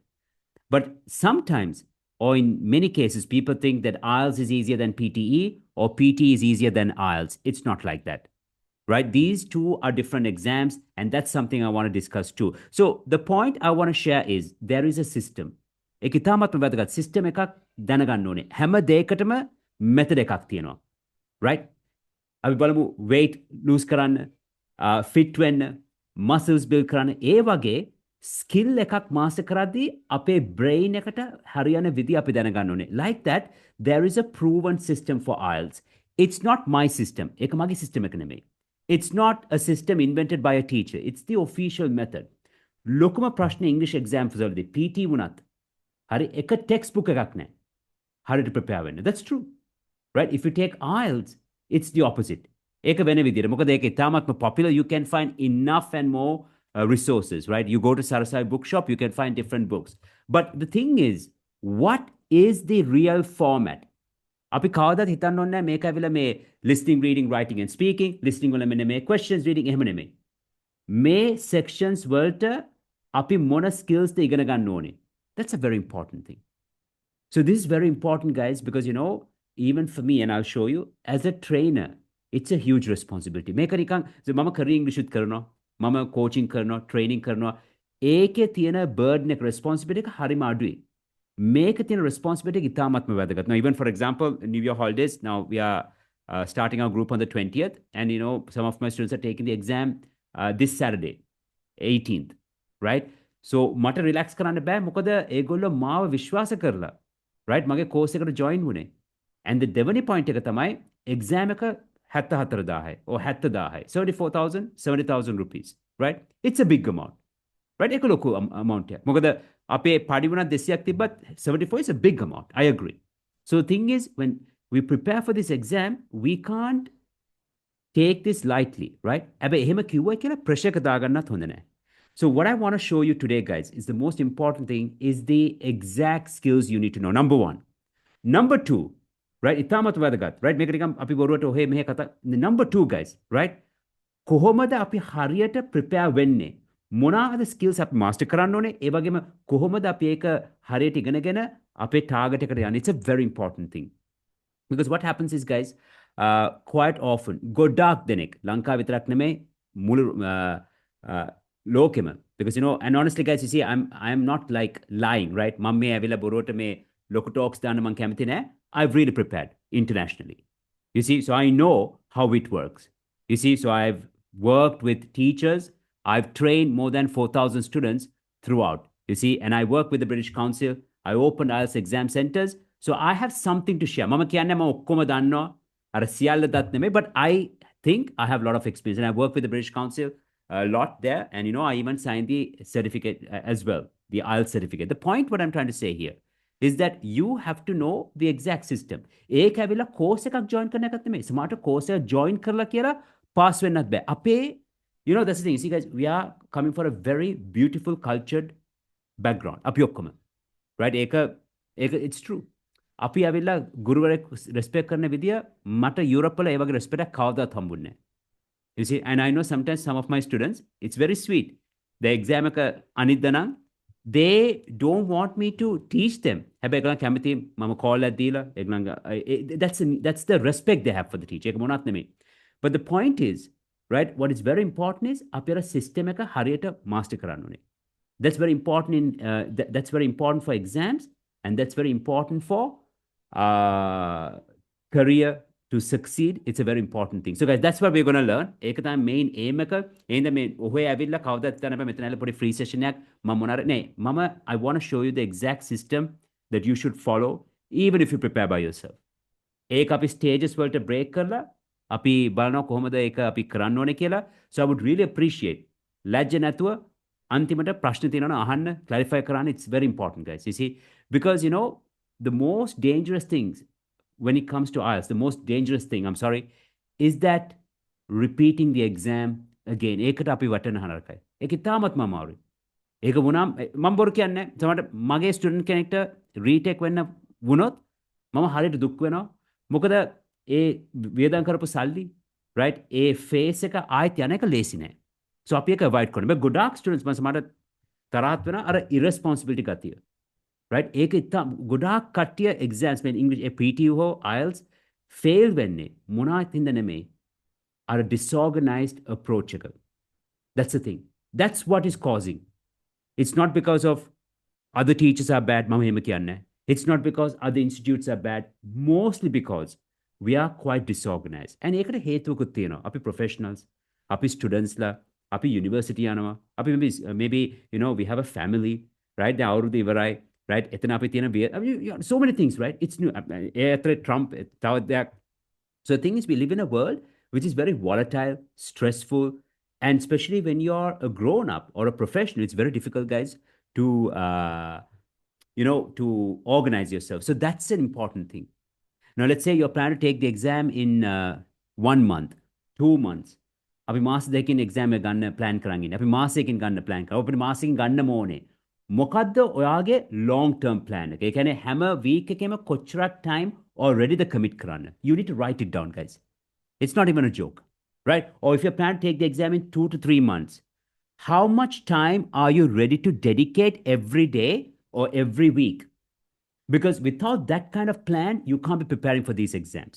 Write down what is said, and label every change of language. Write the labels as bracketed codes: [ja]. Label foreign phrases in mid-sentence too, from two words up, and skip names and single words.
[en] But sometimes, or in many cases, people think that IELTS is easier than PTE or PT is easier than IELTS. It's not like that, right? These two are different exams, and that's something I want to discuss too. So, the point I want to share is there is a system. [si] ඒක ඉතාමත්ම වැදගත් සිස්ටම් එකක් දැනගන්න ඕනේ. හැම දෙයකටම මෙතඩ් එකක් තියෙනවා. right? අපි බලමු [en] weight lose [si] කරන්න, fit වෙන්න, [en] muscles build [si] කරන්න. ඒ වගේ skill එකක් master කරද්දී අපේ brain එකට හරියන විදි අපි දැනගන්න ඕනේ. [en] Like that, there is a proven system for IELTS. It's not my system. [si] ඒක මගේ system එක නෙමෙයි. [en] It's not a system invented by a teacher. It's the official method. [si] ලොකුම ප්‍රශ්නේ [en] English exam [si] වලදී PT වුණත් හරි එක textbook එකක් නැහැ. හරියට prepare වෙන්න. [en] That's true. Right? If you take IELTS, it's the opposite. [si] ඒක වෙන විදියට. මොකද ඒක ඉතාමත්ම popular. [en] You can find enough and more resources, right? You go to Sarasai bookshop, you can find different books. But the thing is, what is the real format? [si] අපි කවදාවත් හිතන්න ඕනේ මේක ඇවිල්ලා මේ [en] listening, reading, writing and speaking, listening [si] වල මෙන්න මේ [en] questions, reading [si] එහෙම නෙමෙයි. මේ sections වලට අපි මොන skills ද ඉගෙන ගන්න ඕනේ? [en] That's a very important thing. So this is very important, guys, because even for me, and I'll show you, as a trainer, it's a huge responsibility. [si] මේක නිකන් මම [en] career English [si] උත් කරනවා, මම coaching කරනවා, training කරනවා. ඒකේ තියෙන burden එක responsibility එක හරිම අඩුයි. මේක තියෙන responsibility එක ඉතාමත්ම වැදගත්. [en] Now, even for example, New Year holidays, now we are starting our group on the 20th, and some of my students are taking the exam this Saturday, 18th, right? [si] So මට relax කරන්න බෑ මොකද ඒගොල්ලෝ මාව විශ්වාස කරලා, right? මගේ course එකට join වුණේ. [en] And the [si] දෙවනි point එක තමයි exam එක 74000යි or 70000යි, 74,000, 70,000 [en] rupees, right? It's a big amount, right? [si] ඒක ලොකු amount එකක්. මොකද අපේ පඩි වුණත් 200ක් තිබ්බත් [en] 74 is a big amount. I agree. So the thing is, when we prepare for this exam, we can't take this lightly, right? [si] හැබැයි එහෙම කිව්වයි කියලා pressure එක දාගන්නත් හොඳ නැහැ. [en] So what I want to show you today, guys, is the most important thing is the exact skills you need to know. Number one. Number two, right? [si] ඉතාමත් වැදගත්, right? මේක නිකන් අපි බොරුවට ඔහේ මෙහෙ කතා. [en] Number two, guys, right? [si] කොහොමද අපි හරියට prepare වෙන්නේ? මොනවාද skills අපි master කරන්න ඕනේ? ඒ වගේම කොහොමද අපි ඒක හරියට ඉගෙනගෙන අපේ target එකට යන්නේ? [en] It's a very important thing. Because what happens is, guys, quite often, [si] ගොඩාක් දෙනෙක් ලංකාව විතරක් නෙමෙයි මුළු ලෝකෙම. [en] Because, you know, and honestly, guys, you see, I'm not like lying, right? [si] මම මේ ඇවිල්ලා බොරුවට මේ ලොකු talks දාන්න මම කැමති නෑ. [en] I've really prepared internationally. You see, so I know how it works. You see, so I've worked with teachers. I've trained more than 4,000 students throughout. You see, and I work with the British Council. I opened IELTS exam centers. So I have something to share. [si] මම කියන්නේ මම ඔක්කොම දන්නවා. අර සියල්ල දත් නෙමෙයි, [en] but I think I have a lot of experience. And I work with the British Council a lot there. And, you know, I even signed the certificate as well, the IELTS certificate. The point what I'm trying to say here is that you have to know the exact system. [si] ඒක ඇවිල්ලා course එකක් join කරන එකක් නෙමෙයි. සමහරට course එක join කරලා කියලා pass වෙන්නත් බෑ. අපේ, [en] you know, that's the thing. You see, guys, we are coming for a very beautiful, cultured background. [si] අපි ඔක්කොම. Right? ඒක [en] it's true. [si] අපි ඇවිල්ලා ගුරුවරයෙක් respect කරන විදිය මට යුරෝප් වල ඒ වගේ respect එකක් කවදාවත් හම්බුන්නේ නැහැ. [en] You see, and I know sometimes some of my students, it's very sweet. The exam [si] එක අනිද්දා නම් [en] they don't want me to teach them. [si] හැබැයි ඒගොල්ලන් කැමති මම call එකක් දීලා ඒගොල්ලන් [en] that's the respect they have for the teacher. [si] ඒක මොනවත් නෙමෙයි. [en] But the point is, right, what is very important is [si] අපි අර system එක හරියට master කරන්න ඕනේ. [en] That's very important that's very important for exams, and that's very important for career to succeed. It's a very important thing. So, guys, that's what we're going to learn. [si] ඒක තමයි [en] main aim [si] එක. එහෙනම් මේ ඔහේ ඇවිල්ලා කවදාවත් යන්න බෑ. මෙතන ඇවිල්ලා පොඩි free session එකක් මම මොනාර නේ මම [en] I want to show you the exact system that you should follow even if you prepare by yourself. [si] ඒක අපි stages වලට break කරලා අපි බලනවා කොහොමද ඒක අපි කරන්න ඕනේ කියලා. [en] So I would really appreciate [si] ලැජ්ජ නැතුව අන්තිමට ප්‍රශ්න තියෙනවා නම් අහන්න clarify කරන්න. [en] It's very important, guys. You see, because, you know, the most dangerous things when it comes to IELTS, the most dangerous thing, I'm sorry, is that repeating the exam again. [si] ඒකට අපි වටන හනරකයි. ඒක ඉතාමත්ම අමාරුයි. ඒක වුණාම මම බොරු කියන්නේ සමහරට මගේ ස්ටුඩන්ට් කෙනෙක්ට රීටේක් වෙන්න වුණොත් මම හරියට දුක් වෙනවා. මොකද ඒ වියදම් කරපු සල්ලි, right? ඒ ෆේස් එක ආයෙත් යන එක ලේසි නෑ. So අපි ඒක අවොයිඩ් කරන්න. බෑ ගොඩාක් ස්ටුඩන්ට්ස් මම සමහරට තරහත් වෙනවා අර irresponsibility ගතිය. Right? ඒක ඉතින් ගොඩාක් කට්ටිය exams මේ [en] English PTU [si] හෝ IELTS fail වෙන්නේ මොනවත් හින්දා නෙමෙයි. අර [en] disorganized approach [si] එක. [en] That's the thing. That's what is causing. It's not because of other teachers are bad. [si] මම එහෙම කියන්නේ. [en] It's not because other institutes are bad. Mostly because we are quite disorganized. [si] And ඒකට හේතුවකුත් තියෙනවා. අපි professionals, අපි students ලා, අපි university යනවා. [en] අපි maybe, you know, we have a family, right? [si] දැන් අවුරුදු ඉවරයි. [en] Right? [si] එතන අපි තියෙන [en] so many things, right? It's new. Trump, so the thing is, we live in a world which is very volatile, stressful, and especially when you're a grown-up or a professional, it's very difficult, guys, to, you know, to organize yourself. So that's an important thing. Now, let's say you're planning to take the exam in 1 month, 2 months. [si] අපි මාස දෙකකින් exam එක ගන්න plan කරන් ඉන්නේ. අපි මාසයකින් ගන්න plan කරා. අපිට මාසෙකින් ගන්නම ඕනේ. මොකද්ද ඔයාගේ long term plan එක? ඒ කියන්නේ හැම week එකෙම කොච්චරක් time [en] already the commit [si] කරන්න. [en] You need to write it down, guys. It's not even a joke, right? Or if you plan to take the exam in 2 to 3 months, how much time are you ready to dedicate every day or every week? Because without that kind of plan, you can't be preparing for these exams.